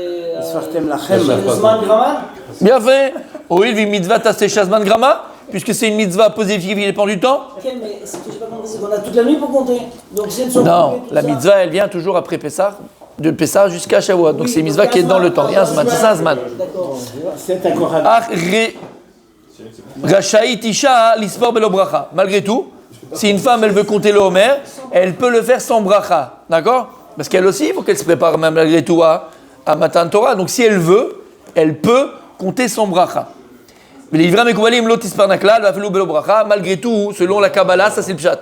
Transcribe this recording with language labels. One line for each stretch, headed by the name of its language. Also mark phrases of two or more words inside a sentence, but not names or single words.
French: Bien fait. Oui,
Hebrew: ומצות עשה שהזמן גרמא,
French: puisque c'est une mitzvah posée qui dépend du temps. Ok, mais ce que je n'ai pas compris, c'est qu'on a toute la nuit pour compter. Donc si elles sont Non, la mitzvah, elle vient toujours après Pessah, de Pessah jusqu'à Shavuot. Donc c'est une mitzvah qui est dans le temps. Il y a un zman, c'est ça un zman. D'accord.
Hebrew: רשאית אשה לספור בלא ברכה.
French: Malgré tout, si une femme, elle veut compter le Homer, elle peut le faire sans bracha. D'accord? Parce qu'elle aussi, il faut qu'elle se prépare même malgré tout à Matan Torah. Donc si elle veut, elle peut compter sans bracha. Malgré tout, selon la Kabbalah, ça c'est le pshat.